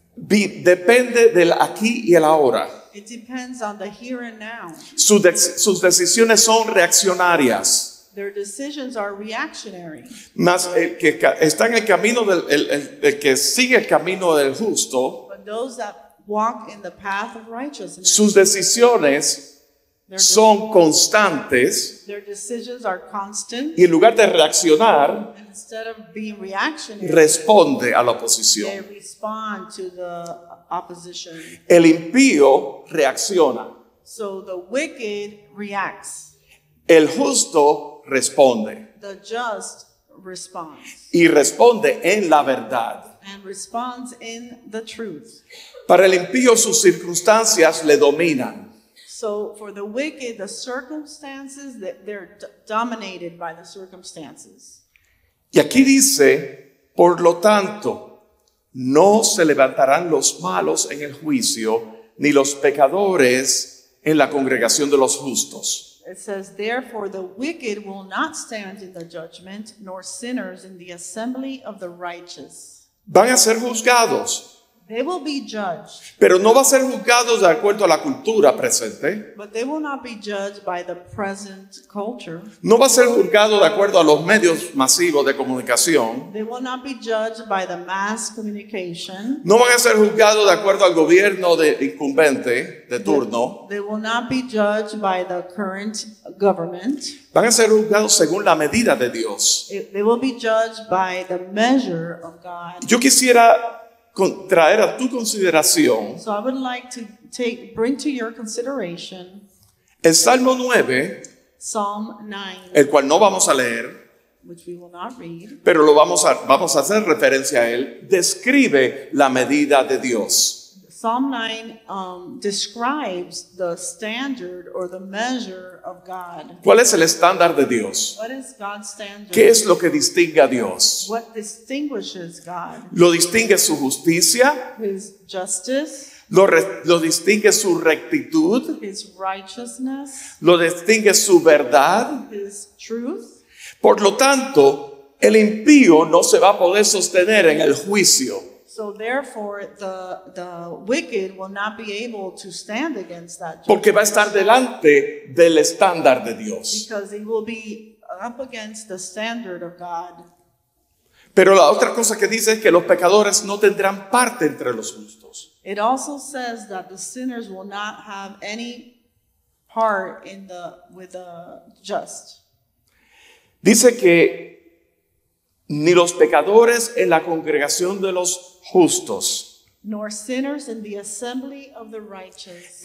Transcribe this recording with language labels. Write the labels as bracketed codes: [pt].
[es] Depende del aquí y el ahora. [en] It depends on the here and now. [es] Sus decisiones son reaccionarias. [en] Their decisions are reactionary. [es] Mas el que está en el camino el que sigue el camino del justo, [en] But those that walk in the path of righteousness, [es] sus decisiones son constantes [en] their decisions are constant. [es] y en lugar de reaccionar, [en] And instead of being reactionary, [es] responde a la [en] they [es] oposición. [en] respond to the opposition. [es] El impío reacciona, [en] So the wicked reacts. [es] el justo responde [en] The just responds. [es] y responde en la verdad. [en] And responds in the truth. [es] Para el impío sus circunstancias le dominan. [en] So for the wicked, the circumstances, they're dominated by the circumstances. [es] Y aquí dice, por lo tanto, no se levantarán los malos en el juicio, ni los pecadores en la congregación de los justos. [en] It says, therefore the wicked will not stand in the judgment, nor sinners in the assembly of the righteous. [es] Van a ser juzgados, [en] They will be judged, [es] pero no va a ser juzgados de acuerdo a la cultura presente. [en] but they will not be judged by the present culture. [es] No va a ser juzgado de acuerdo a los medios masivos de comunicación. [en] They will not be judged by the mass communication. [es] No van a ser juzgados de acuerdo al gobierno incumbente de turno. [en] They will not be judged by the current government. [es] Van a ser juzgados según la medida de Dios. [en] They will be judged by the measure of God. [es] Yo quisiera traer a tu consideración [en] So I would like to bring to your consideration [es] El Salmo 9, [en] Psalm 9, [es] el cual no vamos a leer, [en] which we will not read, [es] pero vamos a hacer referencia a él, describe la medida de Dios. [en] Psalm 9 describes the standard or the measure of God. [es] ¿Cuál es el estándar de Dios? [en] What is God's standard? [es] ¿Qué es lo que distingue a Dios? [en] What distinguishes God? [es] Lo distingue su justicia, [en] His justice, [es] lo distingue su rectitud, [en] His righteousness, [es] lo distingue su verdad. [en] His truth. [es] Por lo tanto, el impío no se va a poder sostener en el juicio. [en] So therefore, the wicked will not be able to stand against that [es] Porque va a [en] judgment [es] estar delante del estándar de Dios. [en] because he will be up against the standard of God. [es] Pero la otra cosa que dice es que los pecadores no tendrán parte entre los justos. [en] It also says that the sinners will not have any part with the just. [es] Dice que ni los pecadores en la congregación de los justos. [en] Nor sinners in the assembly of the righteous.